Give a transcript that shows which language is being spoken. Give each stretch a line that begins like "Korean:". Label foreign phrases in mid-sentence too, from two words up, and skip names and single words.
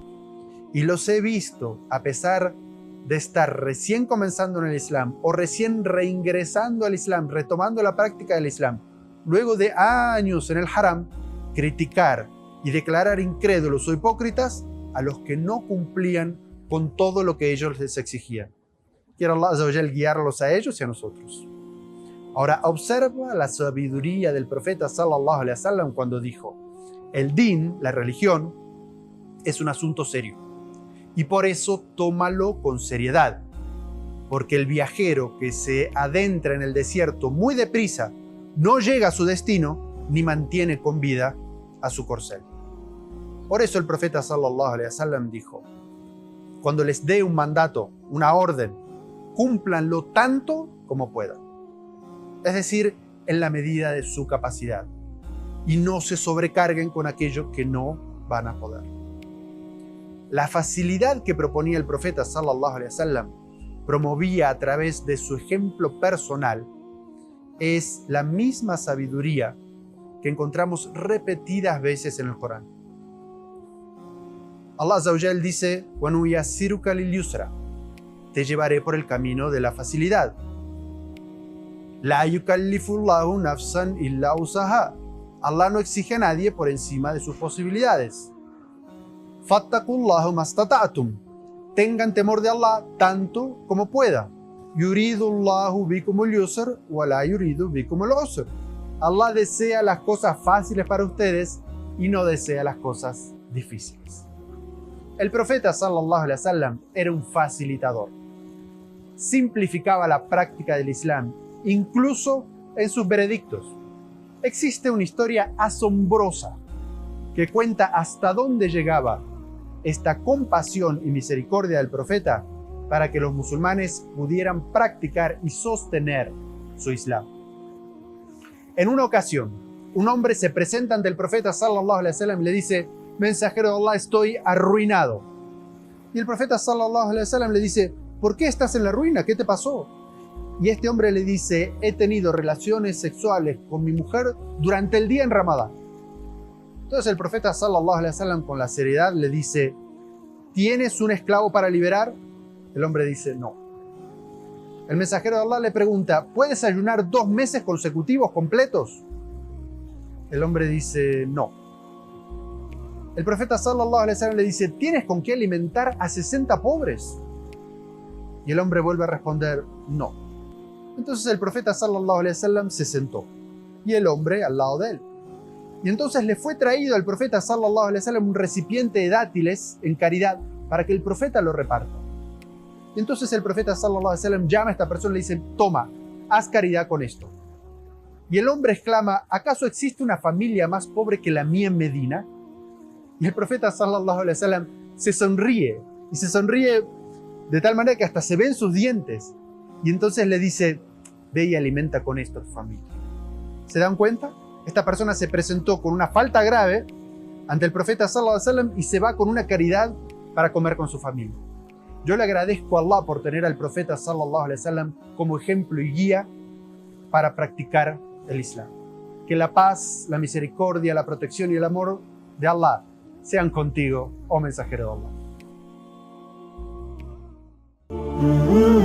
Spanish: Y los he visto, a pesar de estar recién comenzando en el Islam o recién reingresando al Islam, retomando la práctica del Islam, luego de años en el haram, criticar y declarar incrédulos o hipócritas a los que no cumplían con todo lo que ellos les exigían. Quiere Allah
Arabic: عز وجل
Spanish: guiarlos a ellos y a nosotros. Ahora observa la sabiduría del profeta
Arabic: صلى الله عليه وسلم
Spanish: cuando dijo: el din, la religión, es un asunto serio, y por eso tómalo con seriedad, porque el viajero que se adentra en el desierto muy deprisa no llega a su destino ni mantiene con vida a su corcel. Por eso el profeta
Arabic: صلى الله عليه وسلم
Spanish: dijo: cuando les dé un mandato, una orden, cúmplanlo tanto como puedan, es decir, en la medida de su capacidad, y no se sobrecarguen con aquello que no van a poder. La facilidad que proponía el profeta
Arabic: صلى الله عليه وسلم,
Spanish: promovía a través de su ejemplo personal, es la misma sabiduría que encontramos repetidas veces en el Corán.
Arabic: Allah عز وجل dice: وَنُيَسِّرُكَ لِلْيُسْرَ,
Spanish: te llevaré por el camino de la facilidad.
Arabic: لَا يُكَلِّفُ اللَّهُ نَفْسًا إِلَّا وُسْعَهَا,
Spanish: Allah no exige a nadie por encima de sus posibilidades.
Arabic: فاتقوا الله ما استطعتم.
Spanish: Tengan temor de Allah tanto como pueda.
Arabic: يريد الله بكم اليسر ولا يريد بكم العسر.
Spanish: Allah desea las cosas fáciles para ustedes y no desea las cosas difíciles. El profeta
Arabic: صلى الله عليه وسلم
Spanish: era un facilitador. Simplificaba la práctica del Islam, incluso en sus veredictos. Existe una historia asombrosa que cuenta hasta dónde llegaba esta compasión y misericordia del profeta para que los musulmanes pudieran practicar y sostener su Islam. En una ocasión, un hombre se presenta ante el profeta
Arabic: صلى الله عليه وسلم
Spanish: y le dice: mensajero de Allah, estoy arruinado. Y el profeta
Arabic: صلى الله عليه وسلم
Spanish: le dice: ¿por qué estás en la ruina? ¿Qué te pasó? Y este hombre le dice: he tenido relaciones sexuales con mi mujer durante el día en Ramadán. Entonces el profeta
Arabic: صلى الله عليه وسلم,
Spanish: con la seriedad, le dice: ¿tienes un esclavo para liberar? El hombre dice: no. El mensajero de Allah le pregunta: ¿puedes ayunar 2 meses consecutivos completos? El hombre dice: no. El profeta
Arabic: صلى الله عليه وسلم
Spanish: le dice: ¿tienes con qué alimentar a 60 pobres? Y el hombre vuelve a responder: no. Entonces el profeta
Arabic: صلى الله عليه وسلم
Spanish: se sentó y el hombre al lado de él. Y entonces le fue traído al profeta
Arabic: صلى الله عليه وسلم
Spanish: un recipiente de dátiles en caridad para que el profeta lo reparta. Y entonces el profeta
Arabic: صلى الله عليه وسلم
Spanish: llama a esta persona y le dice: toma, haz caridad con esto. Y el hombre exclama: ¿acaso existe una familia más pobre que la mía en Medina? Y el profeta
Arabic: صلى الله عليه وسلم
Spanish: se sonríe, y se sonríe de tal manera que hasta se ven sus dientes. Y entonces le dice: ve y alimenta con esto a tu familia. ¿Se dan cuenta? Esta persona se presentó con una falta grave ante el profeta
Arabic: صلى الله عليه وسلم
Spanish: y se va con una caridad para comer con su familia. Yo le agradezco a Allah por tener al profeta
Arabic: صلى الله عليه وسلم
Spanish: como ejemplo y guía para practicar el Islam. Que la paz, la misericordia, la protección y el amor de Allah sean contigo, oh mensajero de Allah.